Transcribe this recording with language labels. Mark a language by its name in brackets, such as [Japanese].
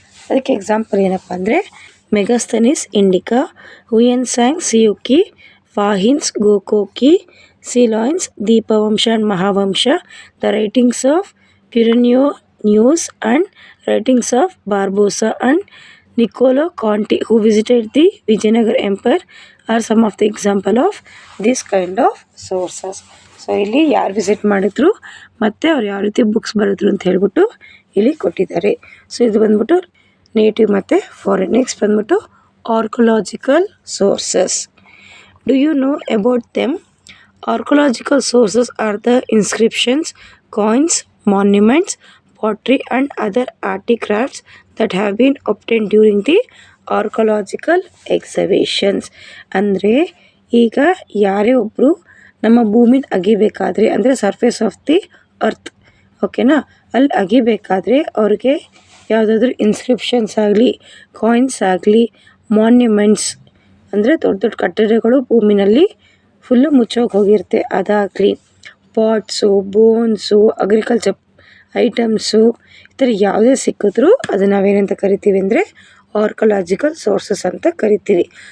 [Kannada] ಅದಕ್ಕೆ ಎಕ್ಸಾಂಪಲ್ ಏನಪ್ಪ ಅಂದರೆ [English] Megasthenes Indica, Hiuen Tsang Si Yu Ki, Fahien's Fo Kuo Ki, Ceylon's Dipavamsa and Mahavamsa, the writings of Fernao Nuniz and writings of Barbosa and Nicolo Conti who visited the Vijayanagara empire are some of the example of this kind of sources. [Kannada] So ಇಲ್ಲಿ ಯಾರು visit ಮಾಡಿದ್ರು ಮತ್ತು ಅವ್ರು ಯಾವ ರೀತಿ ಬುಕ್ಸ್ ಬರೆದ್ರು ಅಂತ ಹೇಳ್ಬಿಟ್ಟು ಇಲ್ಲಿ ಕೊಟ್ಟಿದ್ದಾರೆ. ಸೊ ಇದು ಬಂದ್ಬಿಟ್ಟು ನೇಟಿವ್ ಮತ್ತು ಫಾರಿನ್. ನೆಕ್ಸ್ಟ್ ಬಂದ್ಬಿಟ್ಟು archaeological sources. [English] Do you know about them? Archaeological sources are the inscriptions, coins, monuments, pottery and other artifacts that have been obtained during the archaeological excavations. [Kannada] ಅಂದರೆ ಈಗ ಯಾರೇ ಒಬ್ಬರು ನಮ್ಮ ಭೂಮಿನ ಅಗಿಬೇಕಾದ್ರೆ ಅಂದರೆ [English] surface of the earth, [Kannada] ಓಕೆನಾ, ಅಲ್ಲಿ ಅಗಿಬೇಕಾದ್ರೆ ಅವ್ರಿಗೆ ಯಾವುದಾದ್ರೂ ಇನ್ಸ್ಕ್ರಿಪ್ಷನ್ಸ್ ಆಗಲಿ, ಕಾಯಿನ್ಸ್ ಆಗಲಿ, ಮಾನ್ಯುಮೆಂಟ್ಸ್ ಅಂದರೆ ದೊಡ್ಡ ದೊಡ್ಡ ಕಟ್ಟಡಗಳು ಭೂಮಿನಲ್ಲಿ ಫುಲ್ಲು ಮುಚ್ಚೋಗಿ ಹೋಗಿರುತ್ತೆ, ಅದಾಗಲಿ ಪಾಟ್ಸು, ಬೋನ್ಸು, ಅಗ್ರಿಕಲ್ಚರ್ ಐಟಮ್ಸು, ಈ ಥರ ಯಾವುದೇ ಸಿಕ್ಕಿದ್ರೂ ಅದನ್ನು ನಾವೇನಂತ ಕರಿತೀವಿ ಅಂದರೆ ಆರ್ಕೊಲಾಜಿಕಲ್ ಸೋರ್ಸಸ್ ಅಂತ ಕರಿತೀವಿ.